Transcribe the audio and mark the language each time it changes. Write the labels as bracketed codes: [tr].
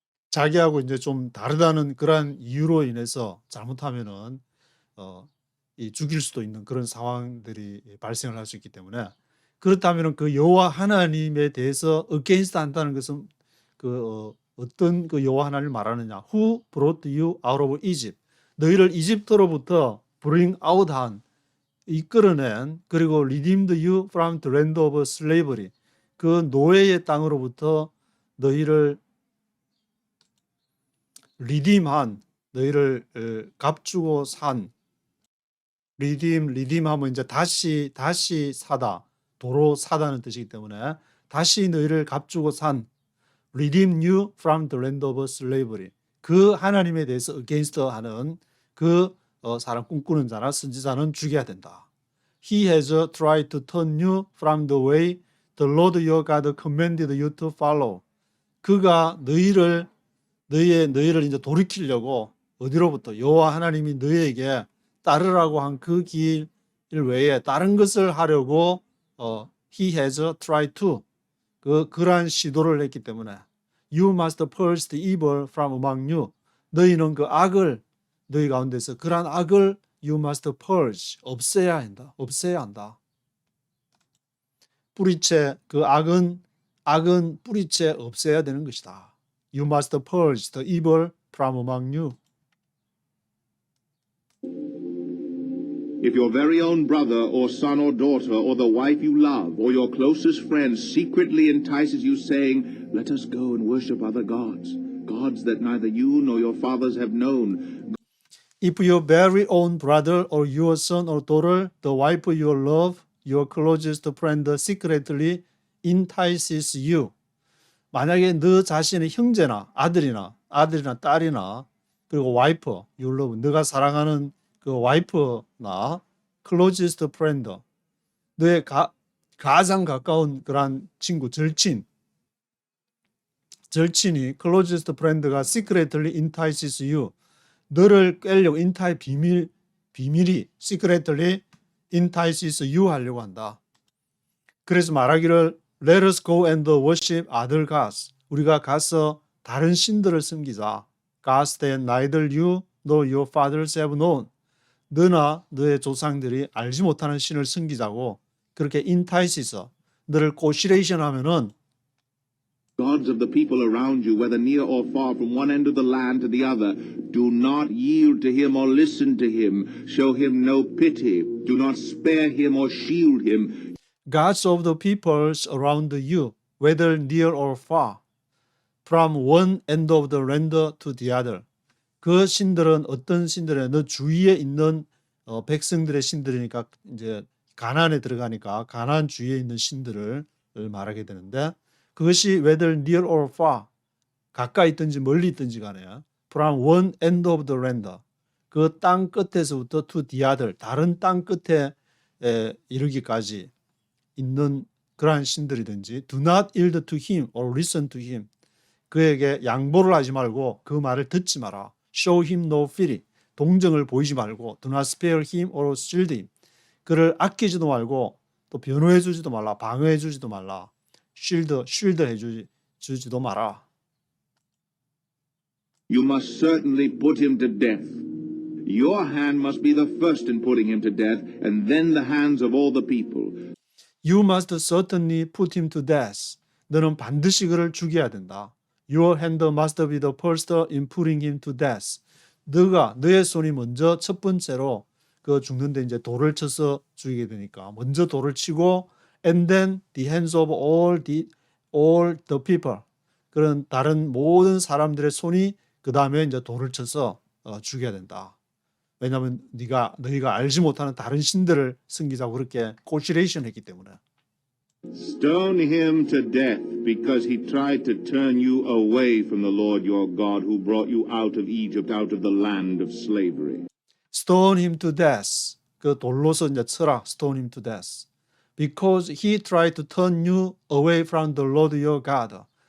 [ko] 자기하고 이제 좀 다르다는 그러한 이유로 인해서 잘못하면은 이 죽일 수도 있는 그런 상황들이 발생을 할 수 있기 때문에 그렇다면 그 여호와 하나님에 대해서 against 한다는 것은 어떤 그 여호와 하나님을 말하느냐? [en] Who brought you out of Egypt? [ko] 너희를 이집트로부터 [en] bring out [ko] 한 이끌어낸 그리고 [en] redeemed you from the land of slavery. [ko] 그 노예의 땅으로부터 너희를 redeem한 너희를 값주고 산 redeem 하면 이제 다시 사다. 도로 사다는 뜻이기 때문에 다시 너희를 값주고 산 [en] redeem you from the land of slavery. [ko] 그 하나님에 대해서 against 하는 그 사람 꿈꾸는 자나 선지자는 죽여야 된다. [en] He has tried to turn you from the way the Lord your God commanded you to follow. [ko] 그가 너희를 이제 돌이키려고 어디로부터 여호와 하나님이 너희에게 따르라고 한 그 길 외에 다른 것을 하려고 [en] he has tried to [ko] 그러한 시도를 했기 때문에 [en] you must purge the evil from among you. [ko] 너희는 그 악을 너희 가운데서 그러한 악을 [en] you must purge [ko] 없애야 한다. 뿌리채 그 악은 뿌리채 없애야 되는 것이다. [en] You must purge the evil from among you. If your very own brother or son or daughter or the wife you love or your closest friend secretly entices you saying, let us go and worship other gods, gods that neither you nor your fathers have known. If your very own brother or your son or daughter, the wife you love, your closest friend secretly entices you. [ko] 만약에 너 자신의 형제나 아들이나 딸이나 그리고 와이프, [en] you love, [ko] 너가 사랑하는 그 와이프나 [en] closest friend, [ko] 너의 가장 가까운 그런 친구, 절친이 closest friend가 [en] secretly entices you, [ko] 너를 꿰려고 비밀이 secretly entices you 하려고 한다. 그래서 말하기를 [en] Let us go and worship other gods. [ko] 우리가 가서 다른 신들을 섬기자. [en] Gods that neither you nor your fathers have known. [ko] 너나 너의 조상들이 알지 못하는 신을 섬기자고 그렇게 entices, 너를 꼬시레이션 하면은 [en] Gods of the people around you, whether near or far, from one end of the land to the other, do not yield to him or listen to him. Show him no pity. Do not spare him or shield him. gods of the peoples around you, whether near or far, from one end of the land to the other. [ko] 그 신들은 어떤 신들이냐? 너 주위에 있는 백성들의 신들이니까 이제 가나안에 들어가니까 가나안 주위에 있는 신들을 말하게 되는데 그것이 [en] whether near or far, [ko] 가까이 있든지 멀리 있든지 간에 [en] from one end of the land, [ko] 그 땅 끝에서부터 [en] to the other, [ko] 다른 땅 끝에 이르기까지 있는 그러한 신들이든지 [en] do not yield to him [ko] or listen to him, 그에게 양보를 하지 말고 그 말을 듣지 마라. [en] show him no pity, [ko] 동정을 보이지 말고 [en] do not spare him or shield him, [ko] 그를 아끼지도 말고 또 변호해 주지도 말라, 방어해 주지도 말라, 쉴드해 주지도 마라. [en] You must certainly put him to death. Your hand must be the first in putting him to death, and then the hands of all the people. You must certainly put him to death. [ko] 너는 반드시 그를 죽여야 된다. [en] Your hand must be the first in putting him to death. [ko] 너의 손이 먼저 첫 번째로 그 죽는데 이제 돌을 쳐서 죽이게 되니까 먼저 돌을 치고 [en] and then the hands of all the people. [ko] 그런 다른 모든 사람들의 손이 그 다음에 이제 돌을 쳐서 죽여야 된다. 왜냐하면 너희가 알지 못하는 다른 신들을 섬기자고 그렇게 코시레이션 했기 때문에. [en] Stone him to death because he tried to turn you away from the Lord your God who brought you out of Egypt, out of the land of slavery. Stone him to death. [ko] 그 돌로서 이제 쳐라. [en] Stone him to death. Because he tried to turn you away from the Lord your God.